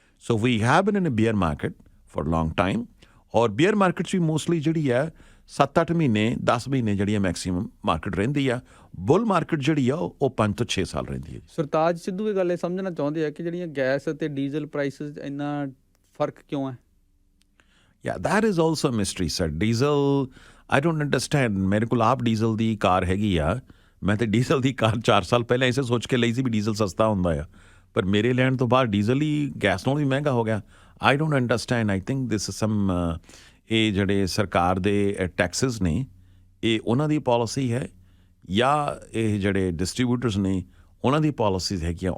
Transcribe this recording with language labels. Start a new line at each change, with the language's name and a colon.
English: So we have been in a bear market for long time.
Punjabi: ਔਰ beer market 'ਚ ਵੀ mostly ਜਿਹੜੀ ਹੈ 7-8 ਮਹੀਨੇ 10 ਮਹੀਨੇ ਜਿਹੜੀ ਹੈ ਮੈਕਸੀਮਮ ਮਾਰਕੀਟ ਰਹਿੰਦੀ ਆ। ਬੁੱਲ ਮਾਰਕੀਟ ਜਿਹੜੀ ਆ ਉਹ 5 ਤੋਂ 6 ਸਾਲ ਰਹਿੰਦੀ ਹੈ। ਸਰਤਾਜ ਸਿੱਧੂ ਇਹ ਗੱਲ ਇਹ ਸਮਝਣਾ ਚਾਹੁੰਦੇ ਆ ਕਿ ਜਿਹੜੀਆਂ ਗੈਸ ਅਤੇ ਡੀਜ਼ਲ ਪ੍ਰਾਈਸਿਸ ਇੰਨਾ ਫਰਕ ਕਿਉਂ ਹੈ?
English: Yeah, that is also a mystery, sir. Diesel, I don't understand.
Punjabi: ਮੇਰੇ ਕੋਲ ਆਪ ਡੀਜ਼ਲ ਦੀ ਕਾਰ ਹੈਗੀ ਆ। ਮੈਂ ਤੇ ਡੀਜ਼ਲ ਦੀ ਕਾਰ 4 ਸਾਲ ਪਹਿਲਾਂ ਇਸੇ ਸੋਚ ਕੇ ਲਈ ਸੀ ਵੀ ਡੀਜ਼ਲ ਸਸਤਾ ਹੁੰਦਾ ਆ, ਪਰ ਮੇਰੇ ਲੈਣ ਤੋਂ ਬਾਅਦ ਡੀਜ਼ਲ ਹੀ ਗੈਸ ਨਾਲੋਂ ਵੀ ਮਹਿੰਗਾ ਹੋ ਗਿਆ।
English: I don't understand. I think this some
Punjabi: ਇਹ ਜਿਹੜੇ ਸਰਕਾਰ ਦੇ ਟੈਕਸਿਸ ਨੇ ਇਹ ਉਹਨਾਂ ਦੀ ਪਾਲਿਸੀ ਹੈ ਜਾਂ ਇਹ ਜਿਹੜੇ ਡਿਸਟਰੀਬਿਊਟਰਸ ਨੇ ਉਹਨਾਂ ਦੀ ਪਾਲਿਸੀਜ਼ ਹੈਗੀਆਂ।